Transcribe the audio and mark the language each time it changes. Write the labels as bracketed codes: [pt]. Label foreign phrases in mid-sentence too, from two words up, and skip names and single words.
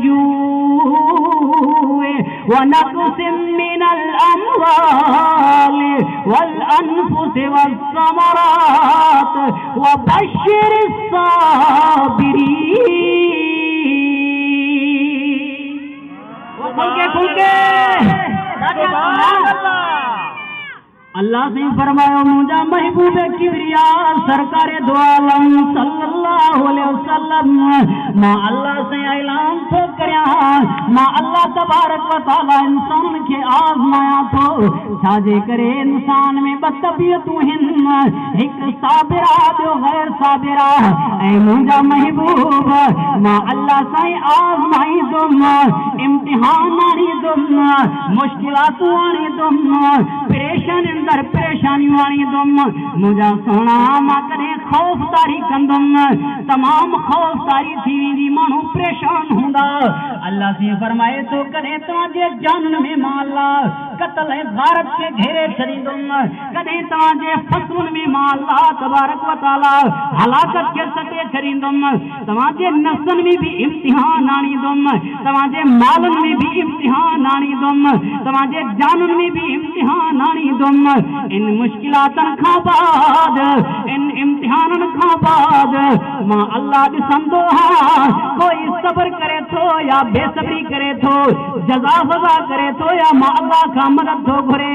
[ar] जू'i ونقص من الأموال والأنفس والثمرات وبشر الصابرين. [sd] अल्लाह से फरमायो मुंहिंजा महबूब किबरिया सरकार दो आलम [ar] صلى الله عليه وسلم [sd] मां अल्लाह से ऐलान थो करियां। मां अल्लाह [ar] تبارك وتعالى [sd] इंसान के आज़माया थो। छाजे करे इंसान में ॿ तबियतूं आहिनि, हिकु साबिरा ॿियो गैर साबिरा। ऐं मुंहिंजा महबूब मां अल्लाह साईं आज़माईंदुमि, इम्तिहान आणींदुमि, मुश्किलातूं आणींदुमि, परेशानियूं आणींदुमि। मुंहिंजा सोना मां कॾहिं ख़ौफ़दारी कंदुमि, तमामु ख़ौफ़दारी थी वेंदी, माण्हू परेशान हूंदा। अल्लाह से फरमाए थो कॾहिं तव्हांजे जाननि में मां अल्लाह क़त्ल ऐं गारत खे घेरे छॾींदुमि, कॾहिं तव्हांजे फसलुनि में मां अल्लाह [ar] تبارك وتعالى [sd] हलाकत खे सटे छॾींदुमि। तव्हांजे नफ़्सनि में भी इम्तिहान आणींदुमि, तव्हांजे मालनि में भी इम्तिहान आणींदुमि, तव्हांजे जाननि में भी इम्तिहान आणींदुमि। इन मुश्किलातनि खां बाद, इन इम्तिहाननि खां बाद मां अल्लाह ॾिसंदो आहियां कोई सब्र करे थो या बेसब्री करे थो, जज़ा वज़ा करे थो या मां अल्लाह खां मदद थो घुरे।